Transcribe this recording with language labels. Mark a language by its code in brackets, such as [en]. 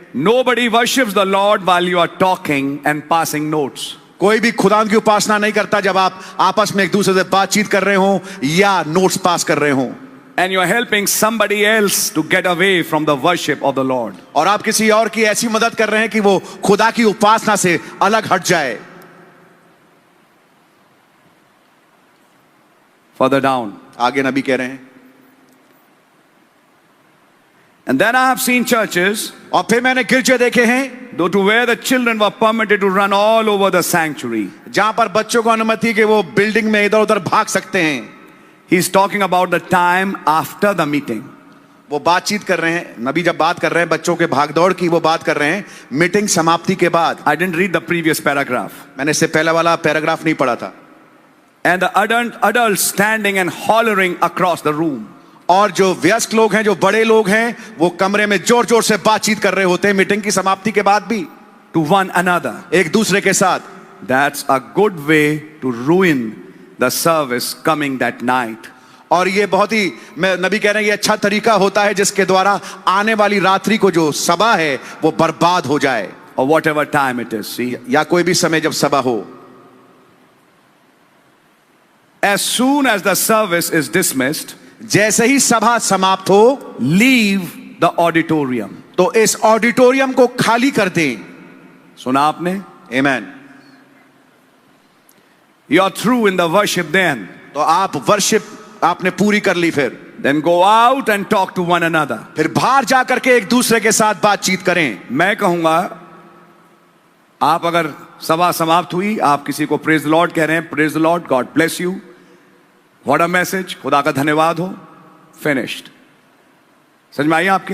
[en] nobody worships the Lord while you are talking and passing notes. [hi] कोई भी खुदा की उपासना नहीं करता जब आप आपस में एक दूसरे से बातचीत कर रहे हो या नोट्स पास कर रहे हो। [en] And you are helping somebody else to get away from the worship of the Lord. [hi] और आप किसी और की ऐसी मदद कर रहे हैं कि वो खुदा की उपासना से अलग हट जाए। [en] Further down, [hi] आगे नबी कह रहे हैं, [en] and then I have seen churches, [hi] और फिर मैंने गिरजे देखे हैं, [en] though to where the children were permitted to run all over the sanctuary. [hi] जहां पर बच्चों को अनुमति कि वो बिल्डिंग में इधर उधर भाग सकते हैं। [en] He's talking about the time after the meeting. [hi] वो बातचीत कर रहे हैं, नबी जब बात कर रहे हैं बच्चों के भागदौड़ की, वो बात कर रहे हैं मीटिंग समाप्ति के बाद। [en] I didn't read the previous paragraph. [hi] मैंने इससे पहले वाला पैराग्राफ नहीं पढ़ा था। [en] And the adults standing and hollering across the room. [hi] और जो वयस्क लोग हैं, जो बड़े लोग हैं, वो कमरे में जोर जोर से बातचीत कर रहे होते हैं मीटिंग की समाप्ति के बाद भी, [en] To one another. [hi] एक दूसरे के साथ। [en] That's a good way to ruin the service coming that night. [hi] और ये बहुत ही, मैं नबी कह रहे हैं, ये अच्छा तरीका होता है जिसके द्वारा आने वाली रात्रि को जो सभा है वो बर्बाद हो जाए। [en] Or whatever time it is. See, [hi] या कोई भी समय जब सभा हो। [en] as soon as the service is dismissed, [hi] जैसे ही सभा समाप्त हो, [en] leave the auditorium. [hi] तो इस ऑडिटोरियम को खाली कर दें। सुना आपने? आमीन। [en] You are through in the worship then. [hi] तो आप वर्शिप आपने पूरी कर ली, फिर [en] Then go out and talk to one another. [hi] फिर बाहर जाकर के एक दूसरे के साथ बातचीत करें। मैं कहूंगा, आप अगर सभा समाप्त हुई, आप किसी को [en] praise the lord कह रहे हैं, praise the lord, god bless you, what a message, [hi] खुदा का धन्यवाद हो, [en] Finished. [hi] समझ में आई आपके?